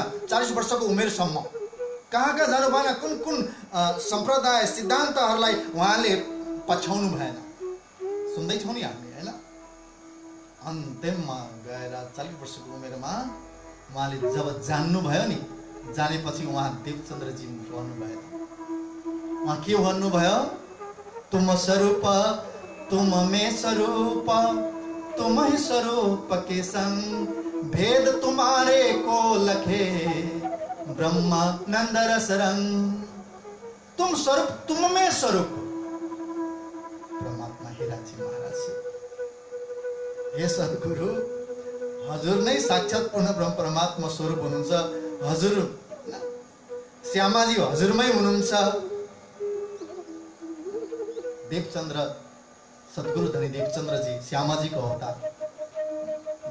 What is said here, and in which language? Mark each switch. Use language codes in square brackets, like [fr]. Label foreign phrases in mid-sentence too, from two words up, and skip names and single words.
[ne] 40 वर्षको उमेरसम्म कहाँ कहाँ जानु भएन, कुन कुन सम्प्रदाय सिद्धान्तहरूलाई उहाँले पछ्याउनु भएन। सुन्दैछौँ नि हामी, होइन? अन्तिममा गएर 40 वर्षको उमेरमा उहाँले जब जान्नुभयो नि, जानेपछि उहाँ देवचन्द्रजी भन्नुभयो, उहाँ के भन्नुभयो? [hi] तुम स्वरूप तुम में स्वरूप, तुम ही स्वरूप के संग, भेद तुम्हारे को लखे ब्रह्मा नंद रस रंग। तुम स्वरूप, तुम में स्वरूप। [ne] परमात्मा हिराजी महाराज, हे सद्गुरु, हजुर नै साक्षात पूर्ण ब्रह्म परमात्मा स्वरूप हुनुहुन्छ। हजुर श्यामाजी हजुरमै हुनुहुन्छ। देवचन्द्र सद्गुरु धनी देवचन्द्रजी श्यामाजीको अवतार।